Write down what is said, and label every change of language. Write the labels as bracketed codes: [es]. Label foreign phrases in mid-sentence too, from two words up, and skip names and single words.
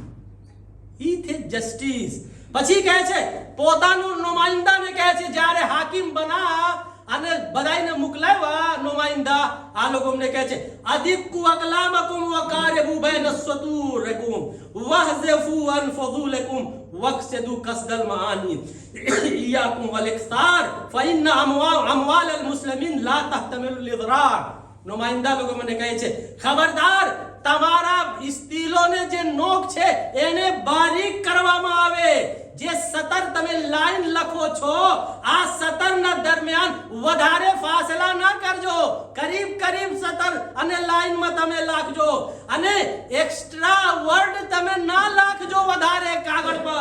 [gu] ઈ થે જસ્ટિસ. પછી કહે છે પોતાનું નુમાઇંદાને કહે છે જ્યારે હાકિમ બના અને બધાયને મોકલાવ્યા નુમાઇંદા આ લોકોને કહે છે [ar] أدقوا أقلامكم وقاربوا بين سطوركم واحذفوا عني فضولكم واقصدوا قصد المعاني وإياكم والإكثار فإن أموال المسلمين لا تحتمل الإضرار. [gu] નુમાઇંદા લોકો મને કહે છે ખબરદાર તમારા સ્ટીલોને જે નોક છે એને બારીક કરવામાં આવે. જે સતર તમે લાઈન લખો છો આ સતરના દરમિયાન વધારે ફાસલા ના કરજો, કરીબ સતર અને લાઈનમાં તમે લખજો અને [en] extra word [gu] તમે ના લખજો વધારે કાગળ પર.